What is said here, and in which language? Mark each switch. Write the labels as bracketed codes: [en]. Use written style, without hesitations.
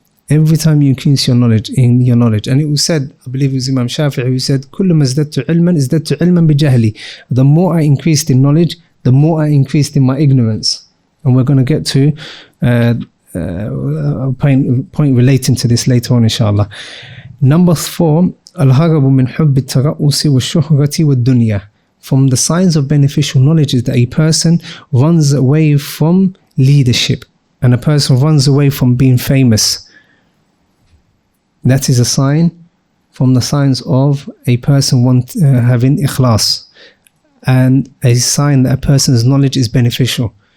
[en] Every time you increase your knowledge, and it was said, I believe it was Imam Shafi'i who said, [ar] كُلُّمَا ازْدَدْتُ عِلْمًا بِجَهْلِي. [en] The more I increased in knowledge, the more I increased in my ignorance. And we're going to get to a point relating to this later on, inshallah. Number 4, [ar] الْهَرَبُ مِنْ حُبِّ التَّرَأُّسِ وَالشُّهْرَةِ وَالدُّنْيَا. [en] from the signs of beneficial knowledge is that a person runs away from leadership and a person runs away from being famous. That is a sign from the signs of a person having ikhlas, and a sign that a person's knowledge is beneficial.